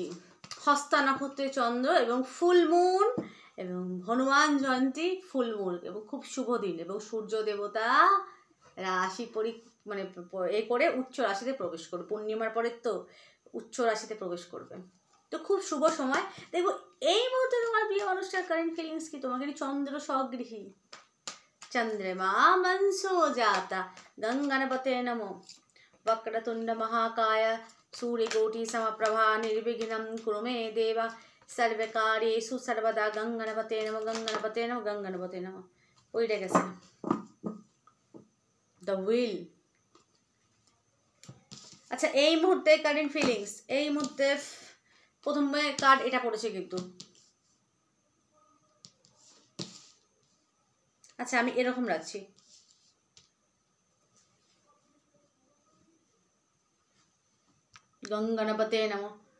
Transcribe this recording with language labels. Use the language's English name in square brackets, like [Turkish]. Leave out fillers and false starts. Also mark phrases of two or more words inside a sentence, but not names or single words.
[Bangla] হস্তা নক্ষত্রে চন্দ্র এবং [English] full moon [Bangla] এবং হনুমান জয়ন্তী, [English] full moon [Bangla] এবং খুব শুভ দিন, এবং সূর্য দেবতা রাশি মানে এ করে উচ্চ রাশিতে প্রবেশ করবে, পূর্ণিমার পরে তো উচ্চ রাশিতে প্রবেশ করবে, তো খুব শুভ সময়। দেখো এই মুহূর্তে তোমার প্রিয় মানুষটার [English] current feelings [Bangla] কি, তোমাকে চন্দ্র স্বগৃহী, [Sanskrit] চন্দ্রমা মনসো জাতা, গঙ্গণপতে নমো, वक्रतुंड महाकाय सूर्यकोटि समप्रभा निर्विघ्नं कुरु मे देव सर्वकार्येषु सर्वदा गंगणपते नमः गंगणपते नमः गंगणपते नमः। [Bangla] ওইটা গেছে [English] the will. [Bangla] আচ্ছা, এই মুহূর্তে [English] current feelings, [Bangla] এই মুহূর্তে প্রথমে কার্ড এটা পড়েছে কিন্তু। [Sanskrit] আচ্ছা, আমি এরকম রাখছি, গঙ্গণপতে নমঃ।